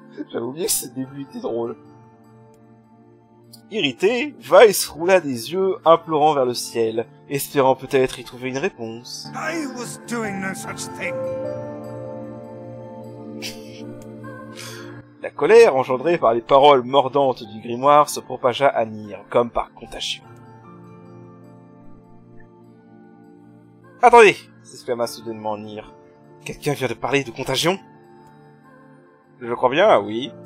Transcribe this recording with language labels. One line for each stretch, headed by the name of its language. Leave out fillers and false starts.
French: J'avais oublié que ce début était drôle. Irrité, Weiss roula des yeux, implorant vers le ciel, espérant peut-être y trouver une réponse.
English: I was doing no such thing.
French: La colère engendrée par les paroles mordantes du grimoire se propagea à Nier, comme par contagion. « Attendez !» s'exclama soudainement Nier. « Quelqu'un vient de parler de contagion ?»« Je crois bien, oui.